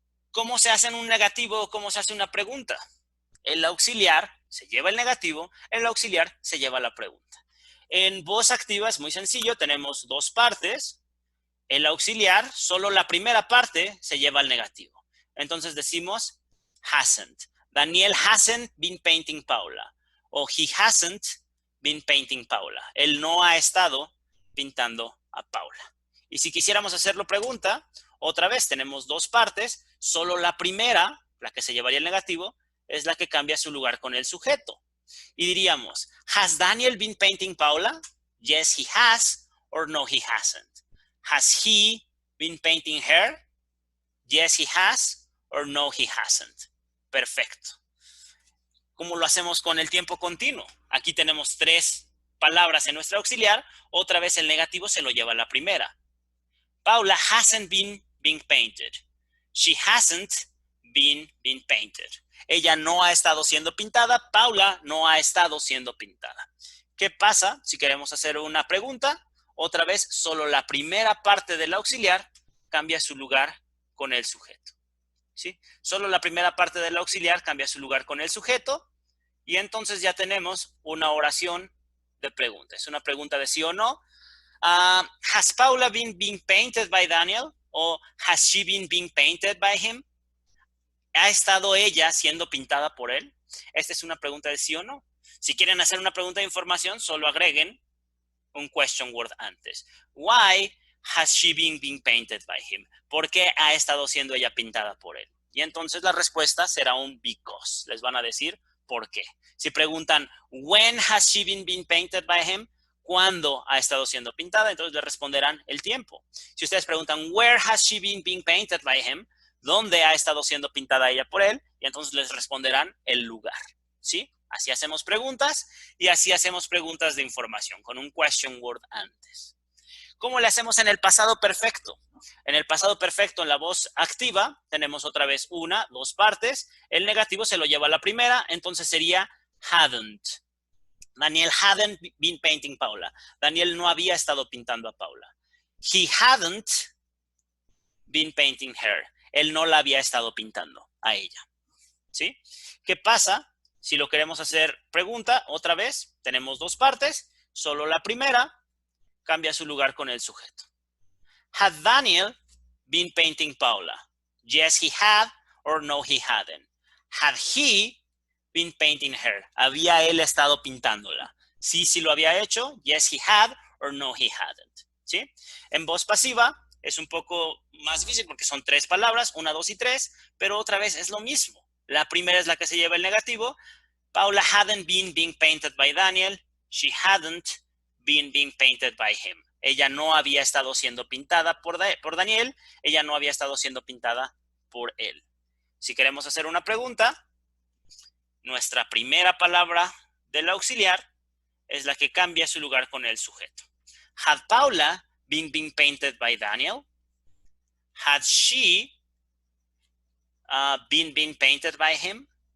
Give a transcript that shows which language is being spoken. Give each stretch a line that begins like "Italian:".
Spanish: ¿Cómo se hace en un negativo o cómo se hace una pregunta? El auxiliar se lleva el negativo, el auxiliar se lleva la pregunta. En voz activa es muy sencillo, tenemos dos partes. El auxiliar, solo la primera parte se lleva el negativo. Entonces decimos hasn't.
English: Daniel hasn't been painting Paula. O he hasn't been painting Paula.
Spanish: Él no ha estado pintando a Paula. Y si quisiéramos hacerlo pregunta, otra vez tenemos dos partes. Solo la primera, la que se llevaría el negativo, es la que cambia su lugar con el sujeto. Y diríamos,
English: ¿has Daniel been painting Paula? Yes, he has, or no, he hasn't. ¿Has he been painting her? Yes, he has, or no, he hasn't. Perfecto.
Spanish: ¿Cómo lo hacemos con el tiempo continuo? Aquí tenemos tres palabras en nuestra auxiliar. Otra vez el negativo se lo lleva la primera.
English: Paula hasn't been painted. She hasn't been painted.
Spanish: Ella no ha estado siendo pintada. Paula no ha estado siendo pintada. ¿Qué pasa si queremos hacer una pregunta? Otra vez, solo la primera parte del auxiliar cambia su lugar con el sujeto. ¿Sí? Solo la primera parte del auxiliar cambia su lugar con el sujeto y entonces ya tenemos una oración de pregunta. Es una pregunta de sí o no.
English: ¿Has Paula been painted by Daniel? ¿O has she been painted by him?
Spanish: ¿Ha estado ella siendo pintada por él? Esta es una pregunta de sí o no. Si quieren hacer una pregunta de información, solo agreguen un question word antes.
English: Why has she been painted by him?
Spanish: ¿Por qué ha estado siendo ella pintada por él? Y entonces la respuesta será un because. Les van a decir por qué. Si preguntan,
English: when has she been painted by him?
Spanish: ¿Cuándo ha estado siendo pintada? Entonces le responderán el tiempo. Si ustedes preguntan,
English: where has she been painted by him?
Spanish: ¿Dónde ha estado siendo pintada ella por él? Y entonces les responderán el lugar. ¿Sí? Así hacemos preguntas y así hacemos preguntas de información con un question word antes. ¿Cómo le hacemos en el pasado perfecto? En el pasado perfecto, en la voz activa, tenemos otra vez una, dos partes. El negativo se lo lleva a la primera, entonces sería hadn't.
English: Daniel hadn't been painting Paula.
Spanish: Daniel no había estado pintando a Paula.
English: He hadn't been painting her.
Spanish: Él no la había estado pintando a ella. ¿Sí? ¿Qué pasa? Si lo queremos hacer pregunta, otra vez, tenemos dos partes. Solo la primera cambia su lugar con el sujeto.
English: Had Daniel been painting Paula? Yes, he had, or no, he hadn't. Had he been painting her?
Spanish: ¿Había él estado pintándola? Sí, sí lo había hecho.
English: Yes, he had, or no, he hadn't.
Spanish: ¿Sí? En voz pasiva es un poco más difícil porque son tres palabras, 1, 2 y 3, pero otra vez es lo mismo. La primera es la que se lleva el negativo.
English: Paula hadn't been painted by Daniel. She hadn't been painted by him.
Spanish: Ella no había estado siendo pintada por Daniel. Ella no había estado siendo pintada por él. Si queremos hacer una pregunta, nuestra primera palabra del auxiliar es la que cambia su lugar con el sujeto.
English: Had Paula been painted by Daniel? Had she been painted by him?